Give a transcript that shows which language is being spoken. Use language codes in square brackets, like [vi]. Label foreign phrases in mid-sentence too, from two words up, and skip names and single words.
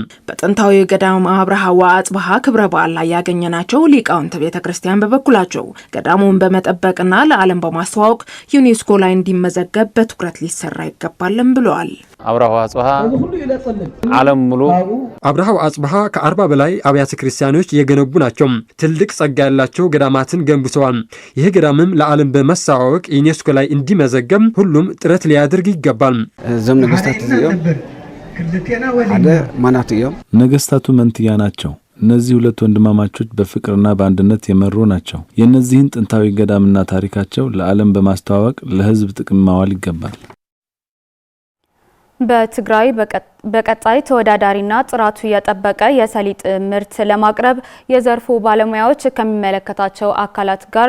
[am] በጥንታዊ ገዳም አብርሃ ወአጽብሃ ክብረ በዓል ላይ ያገኘናቸው ሊቃውንት ቤተክርስቲያን በበኩላቸው ገዳሙን በመጠበቅ እና ለዓለም በማስተዋወቅ ዩኔስኮ ላይ እንዲመዘገብ በትኩረት ሊሰራ ይገባልም ብለዋል። [ti] አብርሃ ወአጽብሃ ዓለም ሙሉ [am] አብርሃ ወአጽብሃ ከ40 በላይ አብያተ ክርስቲያኖች የገነቡ ናቸው። ትልቅ ጸጋ ያላቸው ገዳማትን ገንብተዋል። ይህ ገዳምም ለዓለም በማስተዋወቅ ዩኔስኮ ላይ እንዲመዘገብ ሁሉም ጥረት ሊያደርግ ይገባል። [ti] እዞም ነገስታት እዚኦም ሓደ ማናቱ እዮም። [am] ነገስታቱ መንትያ ናቸው። እነዚህ ሁለት ወንድማማቾች በፍቅርና በአንድነት የመሩ ናቸው። የእነዚህን ጥንታዊ ገዳምና ታሪካቸው ለዓለም በማስተዋወቅ ለሕዝብ ጥቅም ማዋል ይገባል። በትግራይ በቀጣይ ተወዳዳሪና ጥራቱ የጠበቀ የሰሊጥ ምርት ለማቅረብ የዘርፉ ባለሙያዎች ከሚመለከታቸው አካላት ጋር